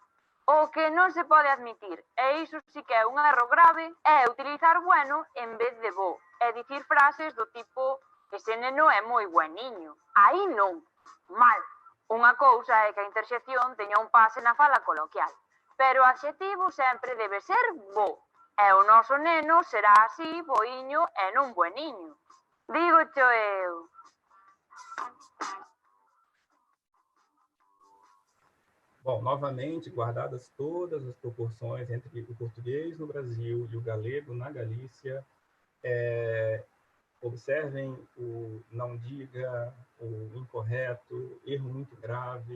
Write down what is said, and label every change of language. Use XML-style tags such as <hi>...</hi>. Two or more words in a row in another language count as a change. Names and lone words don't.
<gl>O que non se pode admitir, e iso sí que é un erro grave, é utilizar bueno en vez de bo, e dicir frases do tipo ese neno é moi bueniño. Aí non, mal. Unha cousa é que a interxección teña un pase na fala coloquial, pero o adxetivo sempre debe ser bo, e o noso neno será así boiño e non bueniño. Dígocho eu.</gl> <pt>Bom, novamente, guardadas todas as proporções entre o português no Brasil e o galego na Galícia, observem o não diga, o incorreto, erro muito grave.</pt>